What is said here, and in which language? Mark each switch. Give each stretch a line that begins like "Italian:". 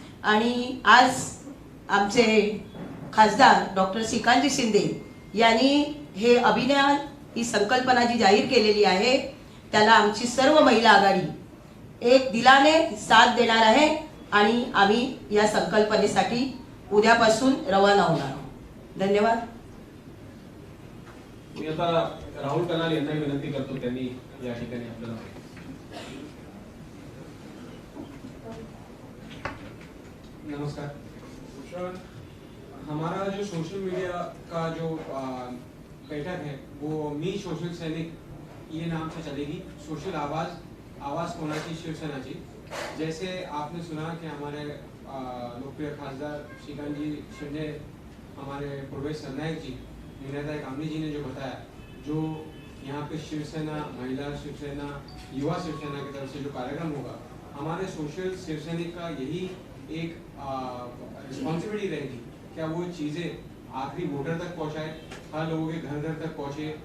Marathi: आणि आज आमचे खासदार डॉक्टर श्रीकांतजी शिंदे यांनी हे अभियान ही संकल्पना जी जाहीर केलेली आहे त्याला आमची सर्व महिला आघाडी एक दिलाने साथ देणार आहे आणि आम्ही या संकल्पनेसाठी उद्यापासून रवाना होणार आहोत. धन्यवाद. मी आता राहुल कनाल यांना विनंती करतो, त्यांनी या ठिकाणी आपल्याला
Hindi: नमस्कार। हमारा जो सोशल मीडिया का जो बैठक है वो मी सोशल सैनिक ये नाम से चलेगी।
Marathi: सोशल आवाज कोणाची शिवसेनाची।
Hindi: जैसे आपने सुना कि हमारे लोकप्रिय खासदार श्रीकांतजी शिंदे, हमारे पूर्वेश सरनायक जी, मीनाताई कामली जी ने जो बताया, जो यहाँ पे शिवसेना, महिला शिवसेना, युवा शिवसेना की तरफ से जो कार्यक्रम होगा, हमारे सोशल शिवसैनिक का यही एक रिस्पॉन्सिबिलिटी रहेगी क्या वो चीज़ें आखिरी वोटर तक पहुँचाए, हर लोगों के घर घर तक पहुँचे।